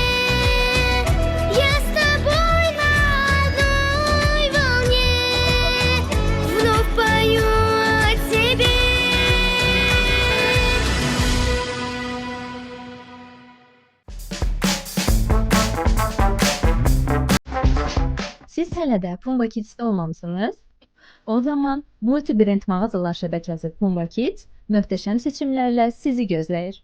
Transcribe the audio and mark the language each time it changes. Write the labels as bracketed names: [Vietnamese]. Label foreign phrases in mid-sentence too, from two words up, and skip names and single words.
[Russian] Я с тобой на одной волне, вновь пою о тебе. [Azerbaijani] Siz hələ də Pumba Kids'də olmamısınız? O zaman multi-brend mağazalar şəbəkəsi Pumba Kids möhtəşəm seçimlərlə sizi gözləyir.